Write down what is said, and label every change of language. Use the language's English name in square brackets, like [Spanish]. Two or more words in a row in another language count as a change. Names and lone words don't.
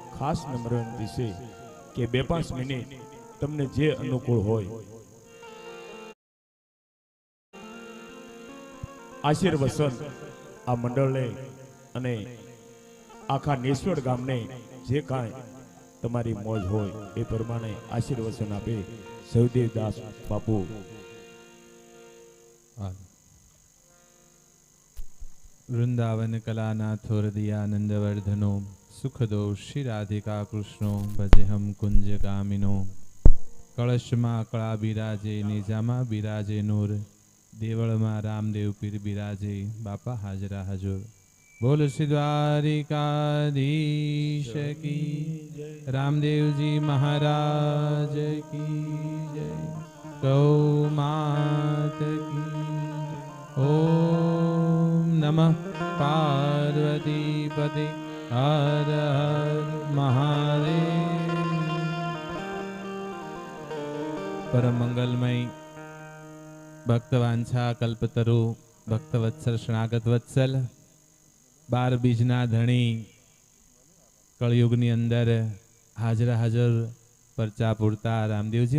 [Gujarati] ખાસ નમ્ર વિનંતી છે કે 2-5 મિનિટ તમને જે અનુકૂળ હોય આશીર્વચન આ મંડળને અને આખા નેસવડ ગામને જે કાંઈ તમારી મોજ હોય એ પ્રમાણે આશીર્વચન આપે સહદેવદાસ બાપુ। [Sanskrit] वृंदावन कलानाथो हृदयानंद वर्धनो सुखदो श्री राधिका कृष्णो भजे हम कुंज कामिनो। [Gujarati] કળશમાં કળા બિરાજે નેજામાં બિરાજે નૂર દેવળમાં રામદેવ પીર બિરાજે બાપા હાજરા હજૂર। [Hindi] बोल श्री द्वारिकाधीश की रामदेव जी महाराज की जय। गौ मात की [Sanskrit] ओम नमः पार्वती पते [Hindi] हर हर महादेव। [Gujarati] પરમ મંગલમય ભક્તવાંછા કલ્પતરુ ભક્તવત્સલ શરણાગત વત્સલ 12 બીજના ધણી કળયુગની અંદર હાજર હાજર પરચા પૂરતા રામદેવજી